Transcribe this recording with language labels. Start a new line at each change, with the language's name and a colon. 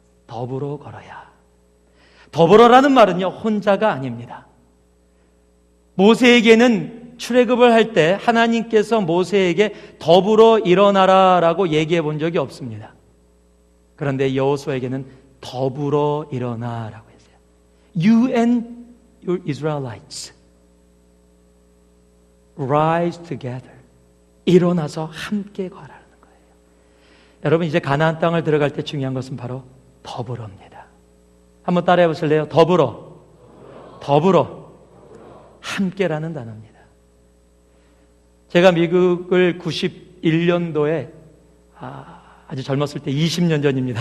Korean: 더불어 걸어야. 더불어라는 말은요, 혼자가 아닙니다. 모세에게는 출애굽을 할 때 하나님께서 모세에게 더불어 일어나라라고 얘기해 본 적이 없습니다. 그런데 여호수아에게는 더불어 일어나라고 했어요.
English: You and your Israelites rise together.
Korean: 일어나서 함께 걸어라는 거예요. 여러분, 이제 가나안 땅을 들어갈 때 중요한 것은 바로 더불어입니다. 한번 따라해 보실래요? 더불어. 더불어. 함께라는 단어입니다. 제가 미국을 91년도에 아주 젊었을 때 20년 전입니다.